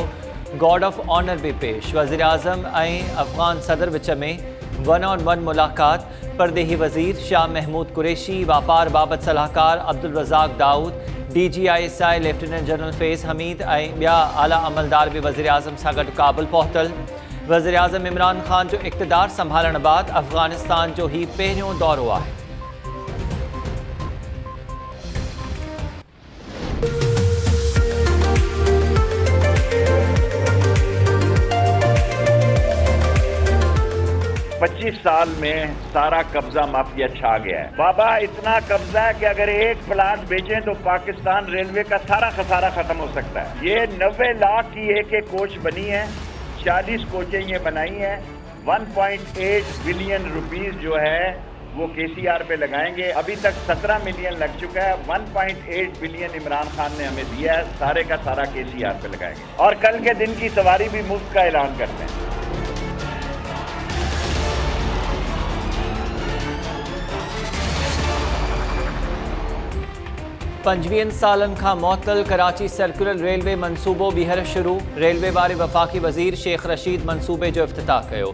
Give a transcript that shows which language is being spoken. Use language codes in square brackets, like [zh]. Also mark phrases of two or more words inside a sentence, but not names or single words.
[en] guard of honour [sd] भी पेश। वज़ीर-ए-आज़म ऐं अफ़गान सदर विच में 1-on-1 मुलाक़ात। परदेही वज़ीर शाह महमूद कुरैशी, वापार बाबति सलाहकार अब्दुल रज़ाक दाऊद, DGI [en] Lieutenant General [sd] फैज़ हमीद ऐं ॿिया आला अमलदार भी वज़ीर-ए-आज़म सां गॾु काबुल पहुतल। वज़ीर-ए-आज़म इमरान ख़ान जो इक़्तिदार संभालण बाद अफ़गानिस्तान जो ही पहिरियों दौरो आहे। [ur] پچیس سال میں سارا قبضہ مافیا چھا گیا ہے. بابا اتنا قبضہ ہے کہ اگر ایک پلاٹ بیچیں تو پاکستان ریلوے کا سارا خسارہ ختم ہو سکتا ہے. یہ 90 لاکھ کی ایک کوچ بنی ہے، 40 کوچیں یہ بنائی ہیں. 1.8 [en] billion rupees [ur] جو ہے وہ KCR پے لگائیں گے. ابھی تک 17 ملین لگ چکا ہے. 1.8 بلین عمران خان نے ہمیں دیا ہے، سارے کا سارا KCR پے لگائیں گے. اور کل کے دن کی سواری بھی مفت کا اعلان کرتے ہیں. [sd] पंजवीहनि सालनि खां मुअत्तल कराची सर्कुलर रेलवे मनसूबो ॿीहर शुरू। रेलवे वारे वफ़ाक़ी वज़ीर शेख रशीद मनसूबे जो इफ़्तिताह कयो।